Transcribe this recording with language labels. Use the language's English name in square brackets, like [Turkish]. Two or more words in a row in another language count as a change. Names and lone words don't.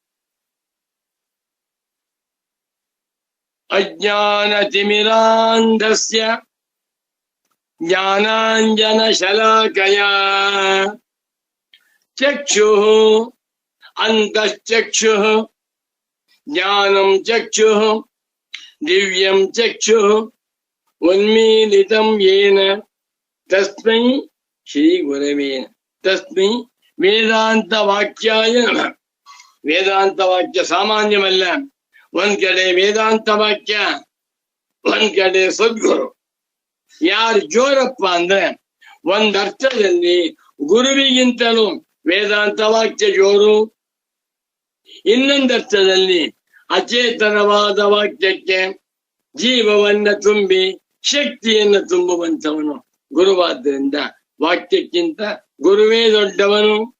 [Sanskrit] ಅಜ್ಞಾನ ತಿಮಿರಾಂಧಸ್ಯ ಜ್ಞಾನಾಂಜನ ಶಲಾಕಯ ಚಕ್ಷುಃ ಅಂತಶ್ಚಕ್ಷುಃ ಜ್ಞಾನಂ ಚಕ್ಷುಃ ದಿವ್ಯಂ ಚಕ್ಷುಃ ಉನ್ಮೀಲಿತಂ ಯೇನ ತಸ್ಮೈ ಶ್ರೀ ಗುರವೇ ತಸ್ಮೈ ವೇದಾಂತ ವಾಕ್ಯಾಯ ನಮಃ. [Kannada] ವೇದಾಂತ ವಾಕ್ಯ ಸಾಮಾನ್ಯವಲ್ಲ. ಒಂದ್ ಕಡೆ ವೇದಾಂತ ವಾಕ್ಯ, ಒಂದ್ ಕಡೆ ಸದ್ಗುರು. ಯಾರು ಜೋರಪ್ಪ ಅಂದ್ರೆ ಒಂದರ್ಥದಲ್ಲಿ ಗುರುವಿಗಿಂತಲೂ ವೇದಾಂತ ವಾಕ್ಯ ಜೋರು, ಇನ್ನೊಂದರ್ಥದಲ್ಲಿ ಅಚೇತನವಾದ ವಾಕ್ಯಕ್ಕೆ ಜೀವವನ್ನ ತುಂಬಿ ಶಕ್ತಿಯನ್ನ ತುಂಬುವಂತವನು ಗುರುವಾದ್ದರಿಂದ ವಾಕ್ಯಕ್ಕಿಂತ ಗುರುವೇ ದೊಡ್ಡವನು.